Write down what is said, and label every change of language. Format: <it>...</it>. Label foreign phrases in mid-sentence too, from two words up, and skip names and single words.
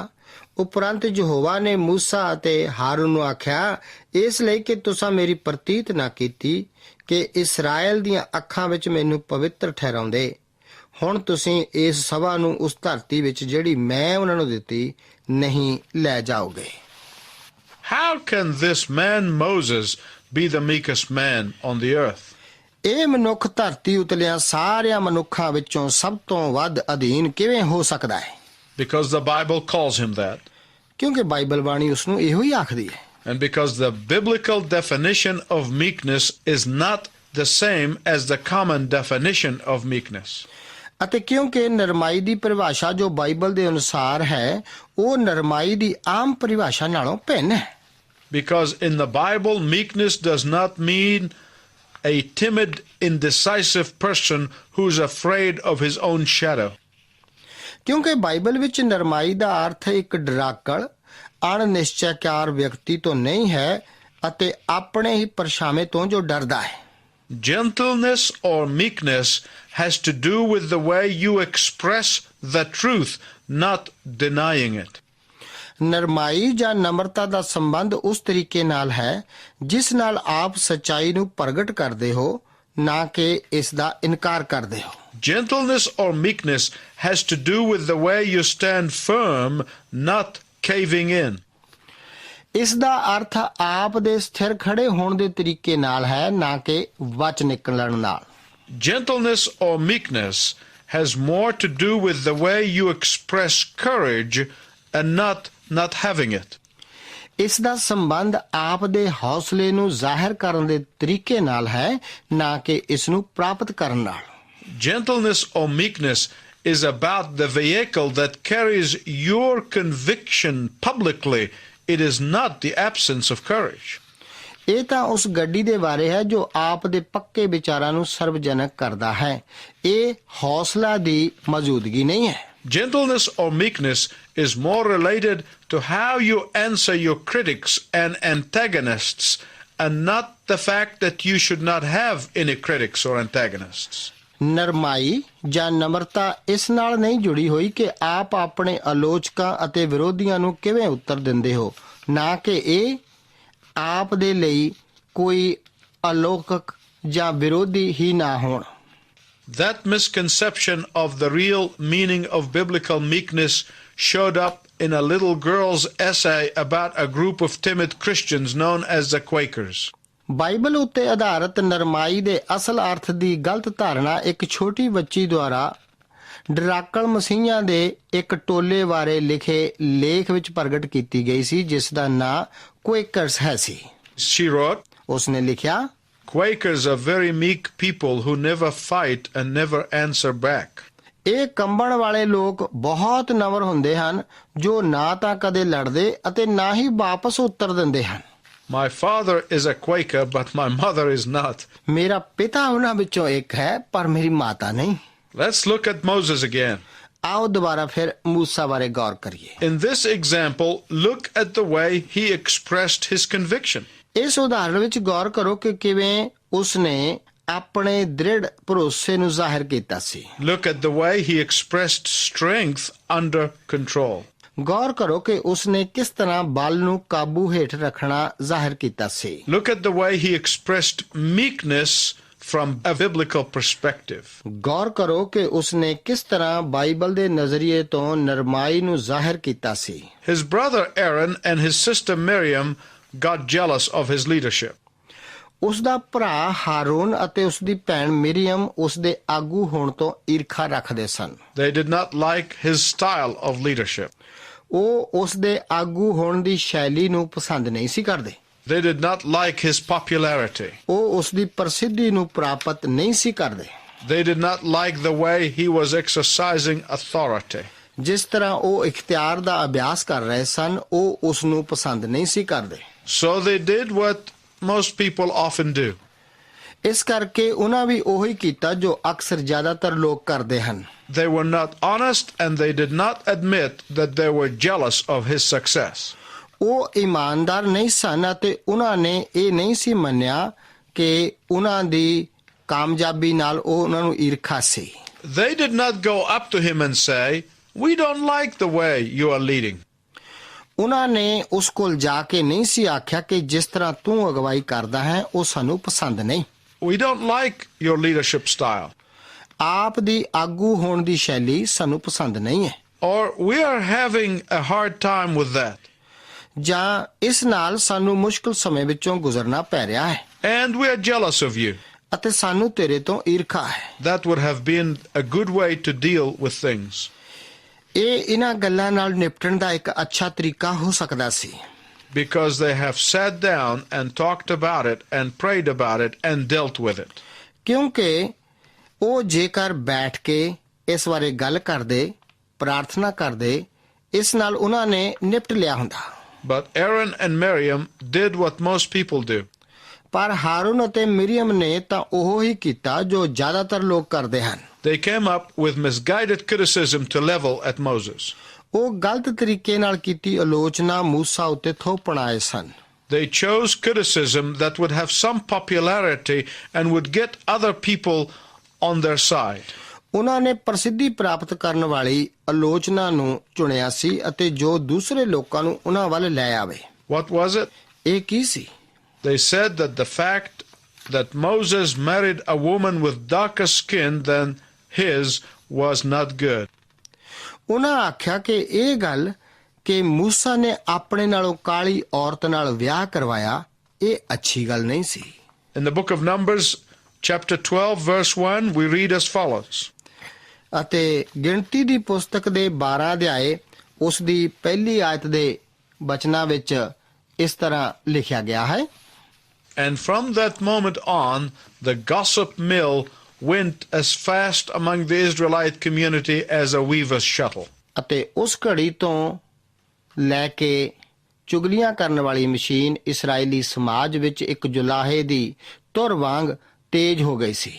<pa>ਉਪਰੰਤ ਯਹੋਵਾ ਨੇ ਮੂਸਾ ਅਤੇ ਹਾਰੂਨ ਨੂੰ ਆਖਿਆ, ਇਸ ਲਈ ਕਿ ਤੁਸਾਂ ਮੇਰੀ ਪ੍ਰਤੀਤ ਨਾ ਕੀਤੀ ਕਿ ਇਸਰਾਇਲ ਦੀਆਂ ਅੱਖਾਂ ਵਿੱਚ ਮੈਨੂੰ ਪਵਿੱਤਰ ਠਹਿਰਾਉਂਦੇ। ਹੁਣ ਤੁਸੀਂ ਇਸ ਸਭਾ ਨੂੰ ਉਸ ਧਰਤੀ ਵਿੱਚ ਜਿਹੜੀ ਮੈਂ ਉਹਨਾਂ ਨੂੰ ਦਿੱਤੀ ਨਹੀਂ ਲੈ ਜਾਓਗੇ।</pa> <en>How can this man Moses be the meekest man on the earth?</en> <pa>ਇਹ ਮਨੁੱਖ ਧਰਤੀ ਉਤਲਿਆਂ ਸਾਰਿਆਂ ਮਨੁੱਖਾਂ ਵਿੱਚੋਂ ਸਭ ਤੋਂ ਵੱਧ ਅਧੀਨ ਕਿਵੇਂ ਹੋ ਸਕਦਾ ਹੈ?</pa> <en>Because the Bible calls him that.</en> <pa>ਕਿਉਂਕਿ ਬਾਈਬਲ ਬਾਣੀ ਉਸ ਨੂੰ ਇਹੋ ਹੀ ਆਖਦੀ ਹੈ।</pa> <en>And because the biblical definition of meekness is not the same as the common definition of meekness.</en> <pa>ਅਤੇ ਕਿਉਂਕਿ ਨਰਮਾਈ ਦੀ ਪਰਿਭਾਸ਼ਾ ਜੋ ਬਾਈਬਲ ਦੇ ਅਨੁਸਾਰ ਹੈ ਉਹ ਨਰਮਾਈ ਦੀ ਆਮ ਪਰਿਭਾਸ਼ਾ ਨਾਲੋਂ ਭਿੰਨ ਹੈ।</pa> <en>Because in the Bible, meekness does not mean a timid, indecisive person who's afraid of his own shadow.</en> <pa>ਕਿਉਂਕਿ ਬਾਈਬਲ ਵਿੱਚ ਨਰਮਾਈ ਦਾ ਅਰਥ ਇੱਕ ਡਰਾਕਲ ਅਣਨਿਸ਼ਚੈਕਾਰ ਵਿਅਕਤੀ ਤੋਂ ਨਹੀਂ ਹੈ ਅਤੇ ਆਪਣੇ ਹੀ ਪਰਛਾਵੇਂ ਤੋਂ ਜੋ ਡਰਦਾ ਹੈ।</pa> <en>Gentleness or meekness has to do with the way you express the truth, not denying it.</en> <pa>ਨਰਮਾਈ ਜਾਂ ਨਮਰਤਾ ਦਾ ਸੰਬੰਧ ਉਸ ਤਰੀਕੇ ਨਾਲ ਹੈ ਜਿਸ ਨਾਲ ਆਪ ਸੱਚਾਈ ਨੂੰ ਪ੍ਰਗਟ ਕਰਦੇ ਹੋ, ਨਾ ਕਿ ਇਸ ਦਾ ਇਨਕਾਰ ਕਰਦੇ ਹੋ।</pa> <en>Gentleness or meekness has to do with the way you stand firm, not caving in.</en> <pa>ਇਸ ਦਾ ਅਰਥ ਆਪ ਦੇ ਸਥਿਰ ਖੜੇ ਹੋਣ ਦੇ ਤਰੀਕੇ ਨਾਲ ਹੈ, ਨਾ ਕਿ ਵਚ ਨਿਕਲਣ ਨਾਲ।</pa> <en>Gentleness or meekness has more to do with the way you express courage and not having it.</en> <pa>ਇਸ ਦਾ ਸੰਬੰਧ ਆਪ ਦੇ ਹੌਸਲੇ ਨੂੰ ਜ਼ਾਹਿਰ ਕਰਨ ਦੇ ਤਰੀਕੇ ਨਾਲ ਹੈ, ਨਾ ਕਿ ਇਸ ਨੂੰ ਪ੍ਰਾਪਤ ਕਰਨ ਨਾਲ।</pa> <en>Gentleness or meekness is about the vehicle that carries your conviction publicly. It is not the absence of courage.</en> <pa>ਇਹ ਤਾਂ ਉਸ ਗੱਡੀ ਦੇ ਬਾਰੇ ਹੈ ਜੋ ਆਪ ਦੇ ਪੱਕੇ ਵਿਚਾਰਾਂ ਨੂੰ ਸਰਵਜਨਕ ਕਰਦਾ ਹੈ। ਇਹ ਹੌਸਲਾ ਦੀ ਮੌਜੂਦਗੀ ਨਹੀਂ ਹੈ।</pa> <en>Gentleness or meekness is more related to how you answer your critics and antagonists, and not the fact that you should not have any critics or antagonists.</en> <pa>ਨਰਮਾਈ ਜਾਂ ਨਮਰਤਾ ਇਸ ਨਾਲ ਨਹੀਂ ਜੁੜੀ ਹੋਈ ਕਿ ਆਪ ਆਪਣੇ ਆਲੋਚਕਾਂ ਅਤੇ ਵਿਰੋਧੀਆਂ ਨੂੰ ਕਿਵੇਂ ਉੱਤਰ ਦਿੰਦੇ ਹੋ, ਨਾ ਕਿ ਇਹ ਆਪ ਦੇ ਲਈ ਕੋਈ ਆਲੋਚਕ ਜਾਂ ਵਿਰੋਧੀ ਹੀ ਨਾ ਹੋਣ।</pa> <en>That misconception of the real meaning of biblical meekness showed up in a little girl's essay about a group of timid Christians known as the Quakers.</en> <pa>ਬਾਈਬਲ ਉੱਤੇ ਆਧਾਰਿਤ ਨਰਮਾਈ ਦੇ ਅਸਲ ਅਰਥ ਦੀ ਗਲਤ ਧਾਰਨਾ ਇੱਕ ਛੋਟੀ ਬੱਚੀ ਦੁਆਰਾ ਡਰਾਕਲ ਮਸੀਹਾਂ ਦੇ ਇੱਕ ਟੋਲੇ ਬਾਰੇ ਲਿਖੇ ਲੇਖ ਵਿੱਚ ਪ੍ਰਗਟ ਕੀਤੀ ਗਈ ਸੀ, ਜਿਸ ਦਾ ਨਾਂ ਕੁਏਕਰਸ ਹੈ ਸੀ।</pa> <en>She wrote,</en> <pa>ਉਸਨੇ ਲਿਖਿਆ,</pa> <en>Quakers are very meek people who never fight and never answer back.</en> <pa>ਇਹ ਕੰਬਣ ਵਾਲੇ ਲੋਕ ਬਹੁਤ ਨਮਰ ਹੁੰਦੇ ਹਨ ਜੋ ਨਾ ਤਾਂ ਕਦੇ ਲੜਦੇ ਅਤੇ ਨਾ ਹੀ ਵਾਪਸ ਉੱਤਰ ਦਿੰਦੇ ਹਨ।</pa> <en>My father is a Quaker, but my mother is not.</en> <pa>ਮੇਰਾ ਪਿਤਾ ਉਹਨਾਂ ਵਿੱਚੋਂ ਇੱਕ ਹੈ ਪਰ ਮੇਰੀ ਮਾਤਾ ਨਹੀਂ।</pa> <en>Let's look at Moses again.</en> <pa>ਆਓ ਦੁਬਾਰਾ ਫਿਰ ਮੂਸਾ ਬਾਰੇ ਗੌਰ ਕਰੀਏ।</pa> <en>In this example, look at the way he expressed his conviction.</en> <pa>ਇਸ ਉਦਾਹਰਣ ਵਿੱਚ ਗੌਰ ਕਰੋ ਕਿ ਕਿਵੇਂ ਉਸਨੇ ਆਪਣੇ ਦ੍ਰਿੜ ਭਰੋਸੇ ਨੂੰ ਜ਼ਾਹਿਰ ਕੀਤਾ ਸੀ।</pa> <en>Look at the way he expressed strength under control.</en> <pa>ਗੌਰ ਕਰੋ ਕਿ ਉਸਨੇ ਕਿਸ ਤਰ੍ਹਾਂ ਬਲ ਨੂੰ ਕਾਬੂ ਹੇਠ ਰੱਖਣਾ ਜ਼ਾਹਿਰ ਕੀਤਾ ਸੀ।</pa> <en>Look at the way he expressed meekness from a biblical perspective.</en> <pa>ਗੌਰ ਕਰੋ ਕਿ ਉਸਨੇ ਕਿਸ ਤਰ੍ਹਾਂ ਬਾਈਬਲ ਦੇ ਨਜ਼ਰੀਏ ਤੋਂ ਨਰਮਾਈ ਨੂੰ ਜ਼ਾਹਿਰ ਕੀਤਾ ਸੀ।</pa> <en>His brother Aaron and his sister Miriam got jealous of his leadership.</en> <pa>ਉਸ ਦਾ ਭਰਾ ਹਾਰੂਨ ਅਤੇ ਉਸ ਦੀ ਭੈਣ ਮਿਰੀਅਮ ਉਸ ਦੇ ਆਗੂ ਹੋਣ ਤੋਂ ਈਰਖਾ ਰੱਖਦੇ ਸਨ।</pa> <en>They did not like his style of leadership.</en> <pa>ਉਹ ਉਸ ਦੇ ਆਗੂ ਹੋਣ ਦੀ ਸ਼ੈਲੀ ਨੂੰ ਪਸੰਦ ਨਹੀਂ ਸੀ ਕਰਦੇ।</pa> <en>They did not like his popularity.</en> <pa>ਉਹ ਉਸ ਦੀ ਪ੍ਰਸਿੱਧੀ ਨੂੰ ਪ੍ਰਾਪਤ ਨਹੀਂ ਸੀ ਕਰਦੇ।</pa> <en>They did not like the way he was exercising authority.</en> <pa>ਜਿਸ ਤਰ੍ਹਾਂ ਉਹ ਇਖਤਿਆਰ ਦਾ ਅਭਿਆਸ ਕਰ ਰਹੇ ਸਨ, ਉਹ ਉਸ ਨੂੰ ਪਸੰਦ ਨਹੀਂ ਸੀ ਕਰਦੇ।</pa> <en>So they did what most people often do.</en> <pa>ਇਸ ਕਰਕੇ ਉਹਨਾਂ ਵੀ ਉਹੀ ਕੀਤਾ ਜੋ ਅਕਸਰ ਜ਼ਿਆਦਾਤਰ ਲੋਕ ਕਰਦੇ ਹਨ।</pa> <en>They were not honest and they did not admit that they were jealous of his success.</en> <pa>ਉਹ ਇਮਾਨਦਾਰ ਨਹੀਂ ਸਨ ਅਤੇ ਉਹਨਾਂ ਨੇ ਇਹ ਨਹੀਂ ਸੀ ਮੰਨਿਆ ਕਿ ਉਹਨਾਂ ਦੀ ਕਾਮਯਾਬੀ ਨਾਲ ਉਹਨਾਂ ਨੂੰ ਈਰਖਾ ਸੀ।</pa> <en>They did not go up to him and say, "We don't like the way you are leading."</en> <pa>ਉਹਨਾਂ ਨੇ ਉਸ ਕੋਲ ਜਾ ਕੇ ਨਹੀਂ ਸੀ ਆਖਿਆ ਕਿ ਜਿਸ ਤਰ੍ਹਾਂ ਤੂੰ ਅਗਵਾਈ ਕਰਦਾ ਹੈ ਉਹ ਸਾਨੂੰ ਪਸੰਦ ਨਹੀਂ।</pa> <en>We don't like your leadership style.</en> <pa>ਆਪ ਦੀ ਆਗੂ ਹੋਣ ਦੀ ਸ਼ੈਲੀ ਸਾਨੂੰ ਪਸੰਦ ਨਹੀਂ ਹੈ।</pa> <en>Or we are having a hard time with that.</en> <pa>ਜਾਂ ਇਸ ਨਾਲ ਸਾਨੂੰ ਮੁਸ਼ਕਲ ਸਮੇਂ ਵਿੱਚੋਂ ਗੁਜ਼ਰਨਾ ਪੈ ਰਿਹਾ ਹੈ</pa> <en>And we are jealous of you.</en> <pa>ਅਤੇ ਸਾਨੂੰ ਤੇਰੇ ਤੋਂ ਈਰਖਾ ਹੈ।</pa> <en>That would have been a good way to deal with things.</en> <pa>ਇਹ ਇਹਨਾਂ ਗੱਲਾਂ ਨਾਲ ਨਿਪਟਣ ਦਾ ਇੱਕ ਅੱਛਾ ਤਰੀਕਾ ਹੋ ਸਕਦਾ ਸੀ।</pa> <en>Because they have sat down and talked about it and prayed about it and dealt with it.</en> <pa>ਕਿਉਂਕਿ ਉਹ ਜੇਕਰ ਬੈਠ ਕੇ ਇਸ ਬਾਰੇ ਗੱਲ ਕਰਦੇ, ਪ੍ਰਾਰਥਨਾ ਕਰਦੇ, ਇਸ ਨਾਲ ਉਹਨਾਂ ਨੇ ਨਿਪਟ ਲਿਆ ਹੁੰਦਾ।</pa> <en>But Aaron and Miriam did what most people do.</en> <pa>ਪਰ ਹਾਰੂਨ ਅਤੇ ਮਿਰੀਅਮ ਨੇ ਤਾਂ ਉਹ ਹੀ ਕੀਤਾ ਜੋ ਜ਼ਿਆਦਾਤਰ ਲੋਕ ਕਰਦੇ ਹਨ।</pa> <en>They came up with misguided criticism to level at Moses.</en> <pa>ਉਹ ਗਲਤ ਤਰੀਕੇ ਨਾਲ ਕੀਤੀ ਆਲੋਚਨਾ ਮੂਸਾ ਉੱਤੇ ਥੋਪਣ ਆਏ ਸਨ।</pa> <en>They chose criticism that would have some popularity and would get other people on their side.</en> <pa>ਉਹਨਾਂ ਨੇ ਪ੍ਰਸਿੱਧੀ ਪ੍ਰਾਪਤ ਕਰਨ ਵਾਲੀ ਆਲੋਚਨਾ ਨੂੰ ਚੁਣਿਆ ਸੀ ਅਤੇ ਜੋ ਦੂਸਰੇ ਲੋਕਾਂ ਨੂੰ ਉਹਨਾਂ ਵੱਲ ਲੈ ਆਵੇ।</pa> <en>What was it?</en> <pa>ਇਹ ਕੀ ਸੀ?</pa> <en>They said that the fact that Moses married a woman with darker skin than his was not good.</en> <pa>ਉਹਨਾਂ ਆਖਿਆ ਕਿ ਇਹ ਗੱਲ ਕਿ ਮੂਸਾ ਨੇ ਆਪਣੇ ਨਾਲੋਂ ਕਾਲੀ ਔਰਤ ਨਾਲ ਵਿਆਹ ਕਰਵਾਇਆ, ਇਹ ਅੱਛੀ ਗੱਲ ਨਹੀਂ ਸੀ।</pa> <en>In the book of Numbers, chapter 12, verse 1, we read as follows.</en> <pa>ਅਤੇ ਗਿਣਤੀ ਦੀ ਪੁਸਤਕ ਦੇ 12 ਅਧਿਆਏ ਉਸ ਦੀ ਪਹਿਲੀ ਆਇਤ ਦੇ ਬਚਨਾਂ ਵਿੱਚ ਇਸ ਤਰ੍ਹਾਂ ਲਿਖਿਆ ਗਿਆ ਹੈ।</pa> <en>And from that moment on, the gossip mill went as fast among the Israelite community as a weaver's shuttle.</en> <pa>ਅਤੇ ਉਸ ਘੜੀ ਤੋਂ ਲੈ ਕੇ ਚੁਗਲੀਆਂ ਕਰਨ ਵਾਲੀ ਮਸ਼ੀਨ ਇਸਰਾਏਲੀ ਸਮਾਜ ਵਿੱਚ ਇੱਕ ਜੁਲਾਹੇ ਦੀ ਧੁਰ ਵਾਂਗ ਤੇਜ਼ ਹੋ ਗਈ ਸੀ।</pa>